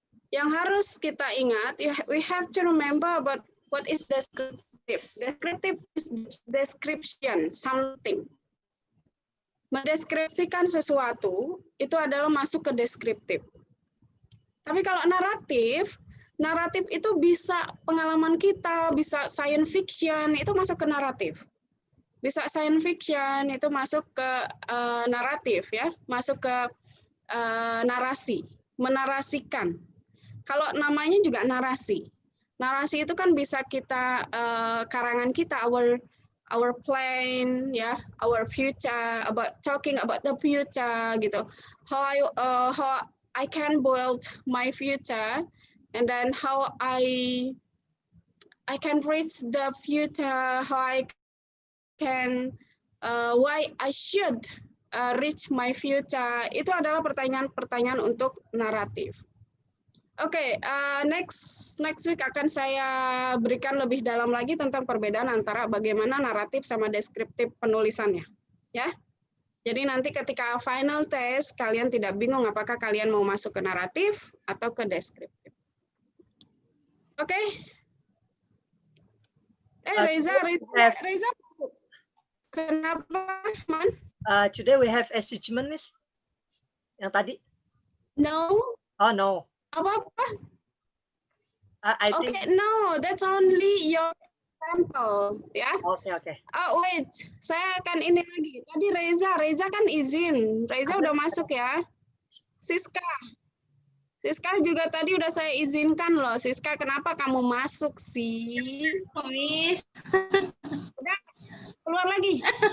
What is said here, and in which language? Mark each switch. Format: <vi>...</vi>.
<id>Yang harus kita ingat,</id> <en>we have to remember about what is descriptive. Descriptive is description something.</en> <id>Mendeskripsikan sesuatu itu adalah masuk ke deskriptif. Tapi kalau naratif itu bisa pengalaman kita, bisa science fiction, itu masuk ke naratif. Bisa science fiction, itu masuk ke naratif, ya, masuk ke narasi, menarasikan. Kalau namanya juga narasi. Narasi itu kan bisa kita karangan kita,</id> <en>our plan, ya, our future, talking about the future</en> <id>gitu.</id> <en>How I can build my future, and then how I can reach the future, how I can why I should reach my future.</en> <id>Itu adalah pertanyaan-pertanyaan untuk naratif. Oke,</id> <en>next week</en> <id>akan saya berikan lebih dalam lagi tentang perbedaan antara bagaimana naratif sama deskriptif penulisannya, ya. Jadi nanti ketika final test kalian tidak bingung apakah kalian mau masuk ke naratif atau ke deskriptif. Oke. Reza masuk. Kenapa, Man?</id> <en>Today we have assessment, Miss.</en> <id>Yang tadi?</id> <en>No. Oh no.</en> <id>Apa-apa?</id> <en>I think. Okay, no, that's only your sample, ya.</en> <id>Oke.</id> <en>Oh wait,</en> <id>saya akan ini lagi. Tadi Reza kan izin. Reza udah masuk ya. Siska juga tadi udah saya izinkan loh. Siska, kenapa kamu masuk sih?</id> <en>Miss,</en> <id>Udah, keluar lagi.</id>